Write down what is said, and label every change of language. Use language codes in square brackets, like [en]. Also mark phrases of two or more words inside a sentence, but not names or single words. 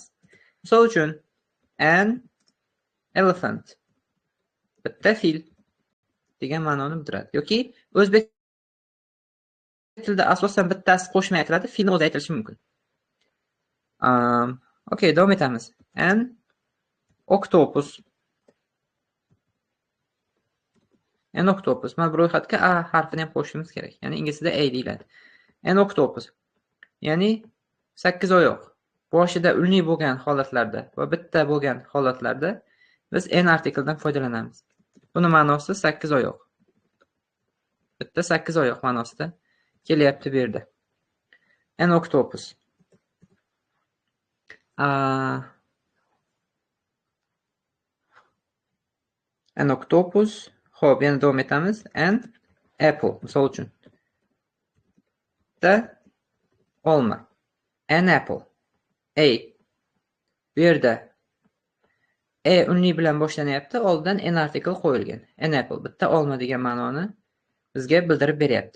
[uz] Misol uchun [en] an elephant [uz] bitta fil degan ma'noni bildiradi. Yoki o'zbek tilida asosan bittasi qo'shmay aytiladi, filni o'zi aytilishi mumkin. Okay, davom etamiz. [en] An octopus. An octopus. [uz] Mana bu ro'yxatga a harfini ham qo'shishimiz kerak. Ya'ni inglizda a deyiladi. [en] An octopus. [uz] Ya'ni 8 oyoq. Boshida unli bo'lgan holatlarda va bitta bo'lgan holatlarda biz an artikeldan foydalanamiz. Buni ma'nosi 8 oyoq. Bitta 8 oyoq ma'nosida kelyapti bu yerda. [en] An octopus. An octopus. [uz] Xo'p, yana davom etamiz. [en] An apple. [uz] Misol uchun. Bitta olma. [en] An apple. A. [uz] Bu yerda unli bilan boshlanyapti, oldidan [en] an article [uz] qo'yilgan. [en] An apple [uz] bitta olma degan ma'noni bizga bildirib beryapti.